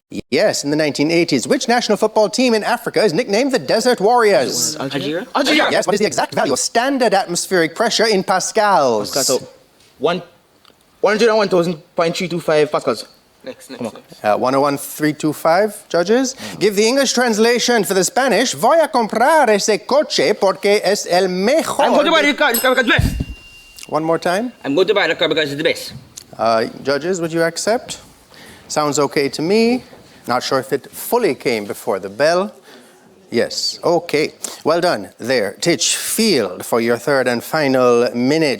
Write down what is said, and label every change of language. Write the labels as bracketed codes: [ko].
[en] Yes, in the 1980s. Which national football team in Africa is nicknamed the Desert Warriors? Algeria? Yes. What is the exact value of standard atmospheric pressure in pascals? So 101,325 pascals. Next. 101,325, judges. Give the English translation for the Spanish. [es] Voy a comprar ese coche porque es el mejor. [en] I'm going to buy the car because it's the best. One more time. I'm going to buy the car because it's the best. Judges, would you accept? Sounds okay to me. Not sure if it fully came before the bell. Yes. Okay. Well done there. Titchfield for your third and final minute.